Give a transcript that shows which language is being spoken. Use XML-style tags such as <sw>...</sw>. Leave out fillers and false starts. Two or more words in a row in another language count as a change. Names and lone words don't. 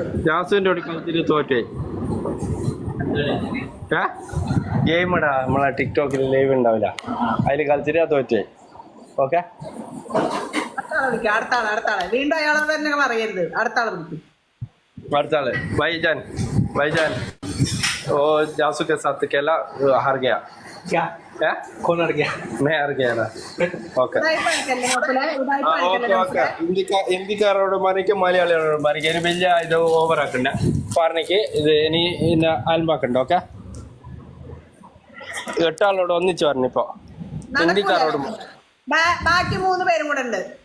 <ml>ജാസുവിന്റെ കൂടെ കളിച്ചിട്ട് തോറ്റേ. ഗെയിം ഇടാ, നമ്മളെ ടിക്ടോക്കിൽ ലൈവ് ഉണ്ടാവില്ല, അതിൽ കളിച്ചിട്ട് തോറ്റേ. ഓക്കെ. അടുത്ത ആളെ വീണ്ടും അയാളോട് തന്നെ പറയരുത്. അടുത്ത ആളെ വിളിക്കും. അടുത്ത ആള്</ml> <hi>भाईजान वो जासू के साथ खेला, हार गया. क्या कौन हार गया? मैं हार गया ना.</hi> <ml>ഓക്കെ. ഹിന്ദിക്കാരോട് മറിക്ക്, മലയാളികളോട് മറിക്ക്. ഇനി വലിയ ഇത് ഓവർ ആക്കണ്ട. പറഞ്ഞിക്ക് ഇത് ഇനി ആൽമാക്കണ്ട. ഓക്കെ. 8 ആളോട് ഒന്നിച്ച് പറഞ്ഞിപ്പോ. ഹിന്ദിക്കാരോട് ബാക്കി 3 പേരും കൂടെ ഉണ്ട്.</ml>